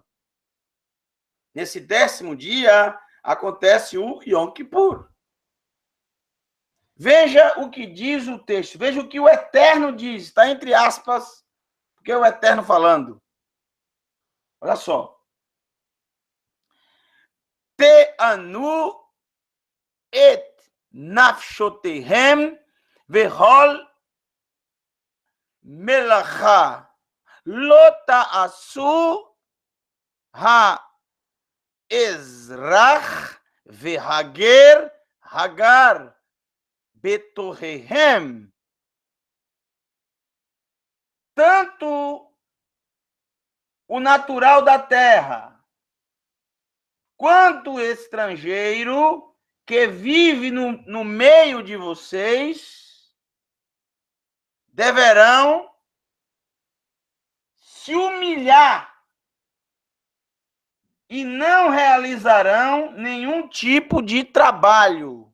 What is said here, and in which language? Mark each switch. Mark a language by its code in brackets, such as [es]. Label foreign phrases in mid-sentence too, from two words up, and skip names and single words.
[pt] Nesse décimo dia, acontece o Yom Kippur. Veja o que diz o texto, veja o que o Eterno diz, está entre aspas, porque é o Eterno falando. Olha só. [he] תענו את נפשתיכם וכל מלאכה לא תעשו האזרח והגר הגר בתוככם. [pt] Tanto o natural da terra, quanto o estrangeiro que vive no meio de vocês, deverão se humilhar e não realizarão nenhum tipo de trabalho.